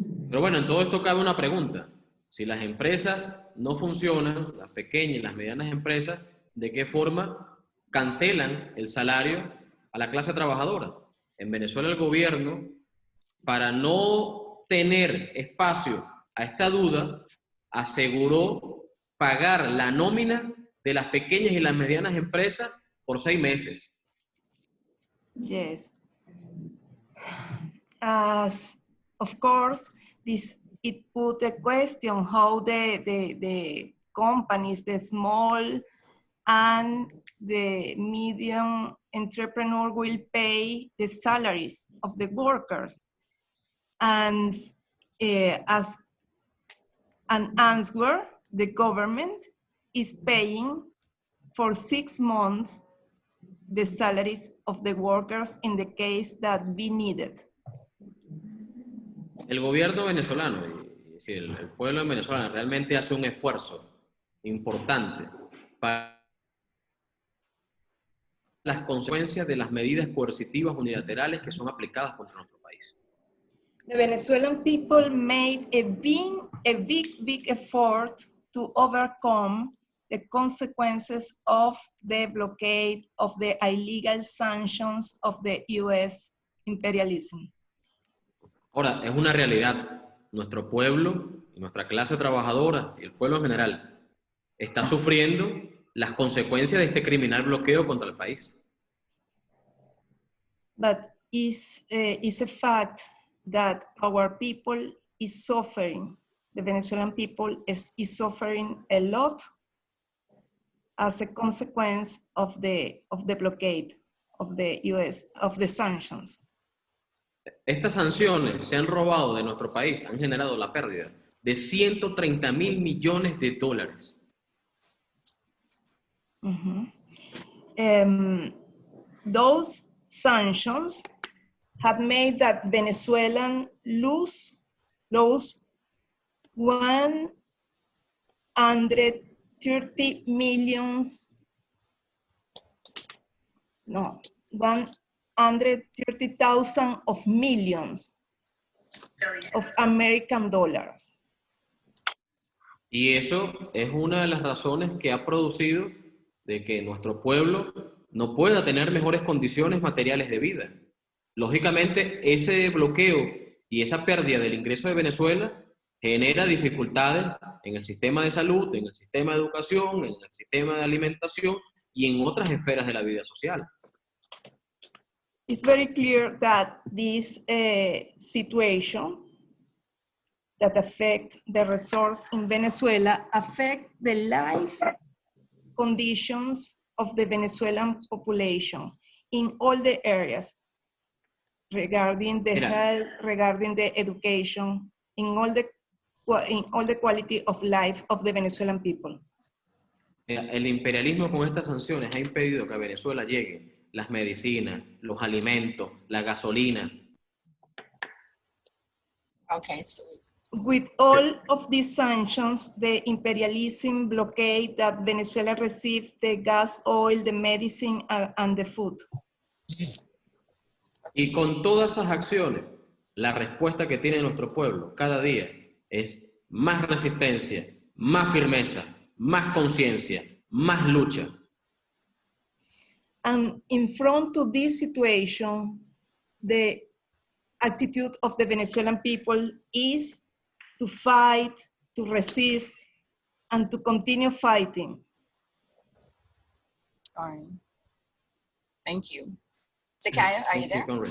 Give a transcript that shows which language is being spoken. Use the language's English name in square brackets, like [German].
[Spanish] Pero bueno, en todo esto cabe una pregunta. Si las empresas no funcionan, las pequeñas y las medianas empresas de qué forma cancelan el salario a la clase trabajadora. En Venezuela el gobierno, para no tener espacio a esta duda, aseguró pagar la nómina de las pequeñas y las medianas empresas por 6 meses. [English] Yes. As of course, it put the question how the companies, the small and the medium entrepreneur will pay the salaries of the workers. And as an answer, the government is paying for 6 months the salaries of the workers in the case that be needed. [Spanish] El gobierno venezolano, y el pueblo venezolano realmente hace un esfuerzo importante para las consecuencias de las medidas coercitivas unilaterales que son aplicadas contra nuestro país. [English] The Venezuelan people made a big effort to overcome the consequences of the blockade, of the illegal sanctions of the U.S. imperialism. [Spanish] Ahora, es una realidad. Nuestro pueblo, nuestra clase trabajadora y el pueblo en general está sufriendo las consecuencias de este criminal bloqueo contra el país. [English] But it's a fact that our people is suffering. The Venezuelan people is suffering a lot as a consequence of the blockade of the U.S., of the sanctions. [Spanish] Estas sanciones se han robado de nuestro país, han generado la pérdida de 130.000 millones de dólares. [English] Those sanctions have made that Venezuelan lose 130 millions, no, 130,000 of millions of American dollars. [Spanish] Y eso es una de las razones que ha producido de que nuestro pueblo no pueda tener mejores condiciones materiales de vida. Lógicamente, ese bloqueo y esa pérdida del ingreso de Venezuela genera dificultades en el sistema de salud, en el sistema de educación, en el sistema de alimentación y en otras esferas de la vida social. [English] It's very clear that this situation that affect the resource in Venezuela affect the life conditions of the Venezuelan population in all the areas, regarding the health, regarding the education, in all the quality of life of the Venezuelan people. [Spanish] El imperialismo con estas sanciones ha impedido que a Venezuela lleguen las medicinas, los alimentos, la gasolina. [English] Okay, so with all of these sanctions, the imperialism blockade that Venezuela received, the gas, oil, the medicine, and the food. [Spanish] Y con todas esas acciones, la respuesta que tiene nuestro pueblo cada día es más resistencia, más firmeza, más conciencia, más lucha. [English] And in front of this situation, the attitude of the Venezuelan people is to fight, to resist, and to continue fighting. all right. Thank you. Zakaya, are you there?